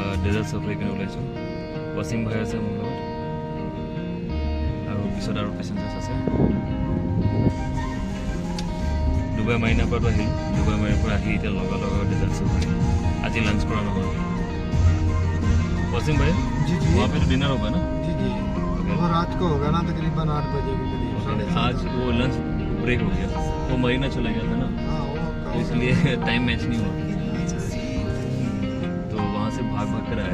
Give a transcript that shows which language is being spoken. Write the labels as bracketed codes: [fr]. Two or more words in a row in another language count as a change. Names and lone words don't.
[en] desert safari [as] কিনে ওলাইছোঁ। ৱাচিম ভাই আছে মোৰ লগত আৰু পিছত আৰু পেচেঞ্জাৰ্ছ আছে। ডুবাই মাৰিনাৰ পৰাতো আহিলোঁ। ডুবাই মাৰিনাৰ পৰা আহি এতিয়া লগালগ [en] desert safari. [hi] आज लंच करा ना वसीम भाई जी जी वहाँ पे तो डिनर होगा ना? जी जी वो रात को होगा ना तकरीबन 8 बजे के करीब। आज वो [en] lunch break [hi] हो गया, वो मरीना चला गया था ना, तो इसलिए [en] time match [hi] नहीं हुआ, तो वहाँ से भाग कर आए।